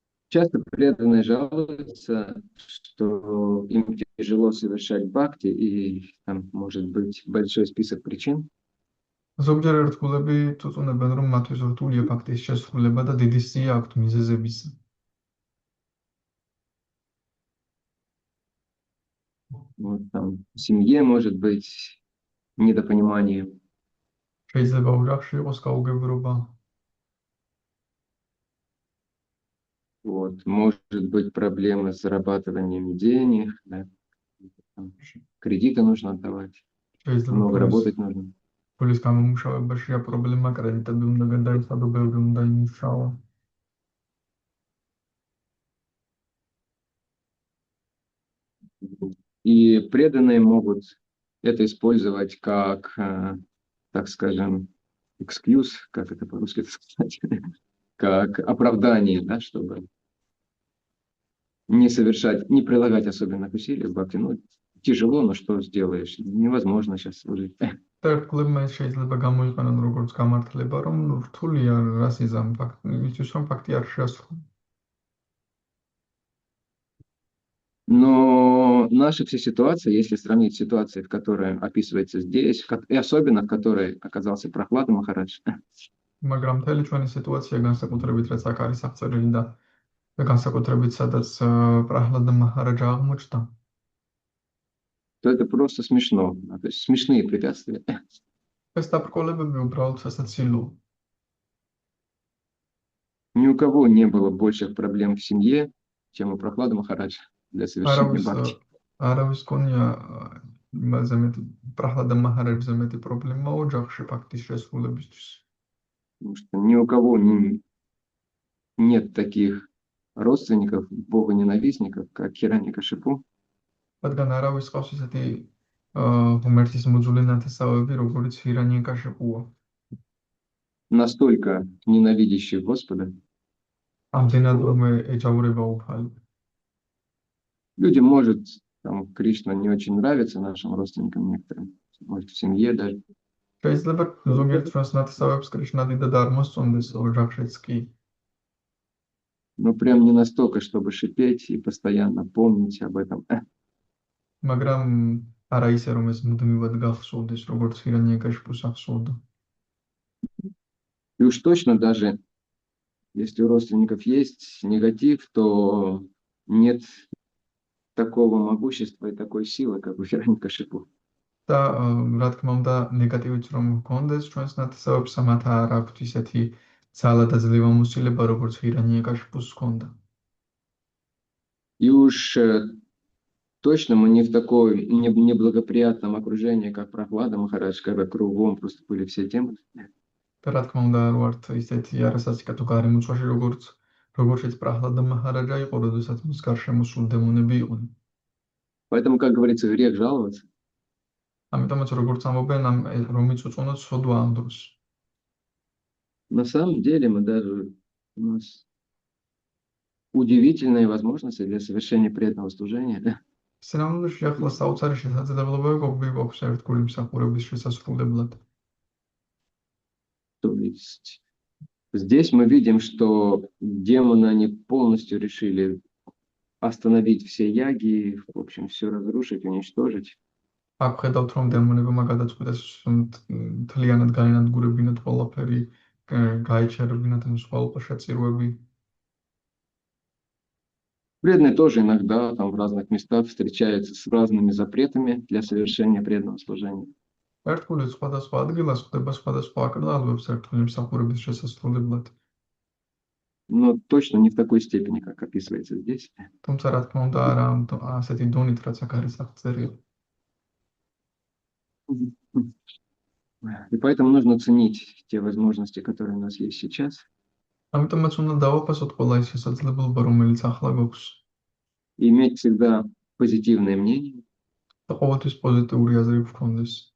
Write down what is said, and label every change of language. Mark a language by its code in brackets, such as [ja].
[ru] Часто преданные жалуются, что им тяжело совершать бхакти, и там может быть большой список причин. [ka] ზოგჯერ ერთგულები წუწუნებენ, რომ მათთვის რთულია ფაქტის შესრულება და დიდი სია აქვთ მიზეზებისა. [ru] Вот там в семье может быть недопонимание. [ka] შეიძლება ოჯახში იყოს გაუგებრობა. [ru] Вот, может быть проблемы с зарабатыванием денег, да? Там кредиты нужно отдавать, много работать нужно. [ka] Пуლის გამომუშავებაშია პრობლემა, კრედიტები უნდა გადაიცადო, ბევრი უნდა იმუშაო. [ru] И преданные могут это использовать как, так скажем, excuse, как это по-русски сказать, как оправдание, да, чтобы не совершать, не прилагать особенных усилий в бхакти. Ну, тяжело, но что сделаешь? Невозможно сейчас служить. [ka] და ერთგლებმა ეს შეიძლება გამოიყენონ როგორც გამართლება, რომ რთულია რას იზამ იმისთვის, რომ ფაქტი არ შეასრულოს. [ru] Но наши все ситуации, если сравнить с ситуацией, в которой описывается здесь, и особенно в которой оказался Прохлада Махарадж, [ka] მაგრამ მთელი ჩვენი სიტუაცია განსაკუთრებით რაც აქ არის აღწერილი და განსაკუთრებით სადაც პრაჰლადა მაჰარაჯა აღმოჩნდა, [ru] то это просто смешно. То есть смешные препятствия. [ka] ეს დაბრკოლებები უბრალოდ სასაცილოა. [ru] Ни у кого не было больших проблем в семье, чем у Прохлады Махараджа для совершения бхакти. [ka] არავის გონია იმაზე მეტი პრაჰლადა მაჰარაჯზე მეტი პრობლემა ოჯახში ფაქტის შესრულებისთვის. [ru] Потому что ни у кого нет таких родственников, богоненавистников, как Хираньякашипу. [ka] რადგან არავის ყავს ესეთი ღმერთის მოძულე ნათესავები, როგორც ჰირანიაკაშიპუა. [ru] Настолько ненавидящий Господа. [ka] ამდენად რომ ეჯავრება უფალი. [ru] Людям может, там, Кришна не очень нравится нашим родственникам некоторым, может, в семье даже. [ka] შეიძლება ზოგიერთ ჩვენს ნათესავებს კრიშნა დიდად არ მოსწონდეს ოჯახშიც კი. [ru] Но прям не настолько, чтобы шипеть и постоянно помнить об этом. [ka] მაგრამ არა ისე რომ ეს მუდმივად გახსოვდეს, როგორც ჰირანიაკაშიპუს ახსოვდა. [ru] И уж точно даже, если у родственников есть негатив, то нет такого могущества и такой силы, как у Хираньякашипу. [ka] და რა თქმა უნდა, ნეგატივიც რომ გქონდეს ჩვენს ნათესავებს, მათ არ აქვთ ისეთი ძალა და ძლევამოსილება, როგორც ჰირანიაკაშიპუს ჰქონდა. [ru] И уж точно мы не в такой неблагоприятном окружении, как Прохлада Махарадж, когда кругом просто были все темы. [ka] და რა თქმა უნდა, არ ვართ ისეთი არასასიკათო გარემოცვაში, როგორშიც პრაჰლადა მაჰარაჯა იყო, როდესაც მის გარშემო სულ დემონები იყვნენ. [ru] Поэтому, как говорится, грех жаловаться. [ka] ამიტომაც როგორც ამბობენ, რომ იწუწუნოთ სოდვა ამ დროს. [ru] На самом деле у нас удивительные возможности для совершения преданного служения. [ka] სინამდვილეში ახლა საოცარი შესაძლებლობები გვაქვს ერთგული მსახურების შესასრულებლად. [ru] То есть здесь мы видим, что демоны, они полностью решили остановить все яги, в общем, все разрушить, уничтожить. [ka] აქ ხედავთ, რომ დემონებმა გადაწყვიტეს მთლიანად გაენადგურებინათ ყველაფერი, გაეჩერებინათ მსხვილ შეწირვები. [ru] Преданные тоже иногда там в разных местах встречаются с разными запретами для совершения преданного служения. [ka] ერთგული სხვადასხვა ადგილას ხდება სხვადასხვა აკრძალვებს ერთგული მსახურების შესასრულებლად. [ru] Но точно не в такой степени, как описывается здесь. [ka] თუმცა რა თქმა უნდა, არა ასეთი დონით, რაც აქ არის აღწერილი. [ru] И поэтому нужно ценить те возможности, которые у нас есть сейчас. [ka] ამიტომაც უნდა დავაფასოთ ყველა ის შესაძლებლობა, რომელიც ახლა გვაქვს. [ru] И иметь всегда позитивное мнение. და ყოველთვის პოზიტიური აზრი გქონდეს.